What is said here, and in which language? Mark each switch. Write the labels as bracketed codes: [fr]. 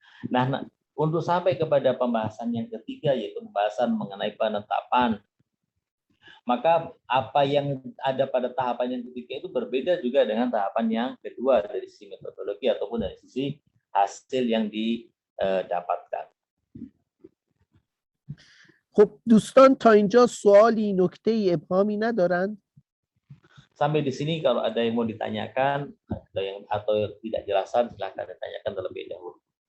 [id] Nah, untuk sampai kepada pembahasan yang ketiga, yaitu pembahasan mengenai penetapan, maka apa yang ada pada tahapan yang ketiga itu berbeda juga dengan tahapan yang kedua dari sisi metodologi ataupun dari sisi hasil yang didapatkan. [fa] خب دوستان تا اینجا سوالی نکته ابهامی ندارند؟ [id] Sampai di sini kalau ada yang mau ditanyakan atau tidak jelasan, silakan ditanyakan terlebih dahulu.